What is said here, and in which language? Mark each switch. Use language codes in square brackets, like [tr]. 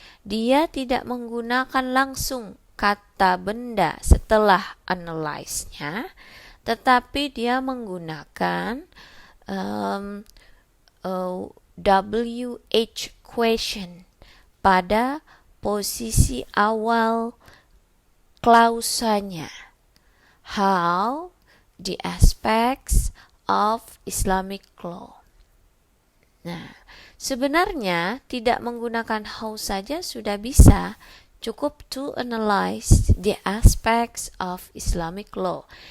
[id] Dia tidak menggunakan langsung kata benda setelah analyze-nya, tetapi dia menggunakan WH question pada posisi awal klausanya. [en] How the aspects of Islamic law. [id] Nah, sebenarnya tidak menggunakan how saja sudah bisa. Cukup [en] to analyze the aspects of Islamic law.